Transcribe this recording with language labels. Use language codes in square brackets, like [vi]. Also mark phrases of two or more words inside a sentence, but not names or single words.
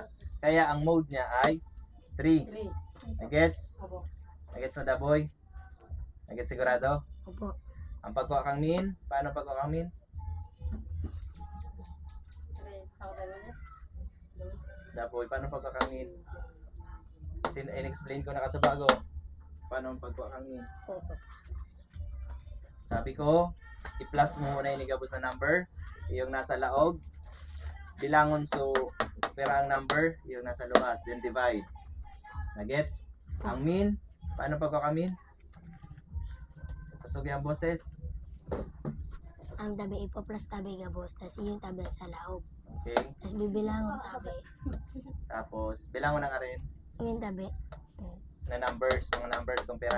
[bik] Kaya ang mode niya ay 3. Nagets? Nagets na daboy? Nagets sigurado? Opo. Ang pagkuha kang mean, paano pagkuha kang mean? Daboy, paano pagkuha kang mean? In-explain ko na kasi bago. Paano ang pagkuha kang mean? Opo. Sabi ko, i-plus mo muna yung gabos na number, yung nasa laog, bilangon so pera ang number, yung nasa luwas, [en] then divide. [bik] Nagets? Ang mean, paano pagkuha kang mean? Kusog yung boses. Ang tabi ipo plus tabi gabos, tas yung tabi sa laog. Okay. Tas bibilangon tabi. Tapos, bilangon na nga rin Yung tabi. na numbers, mga numbers kung pera.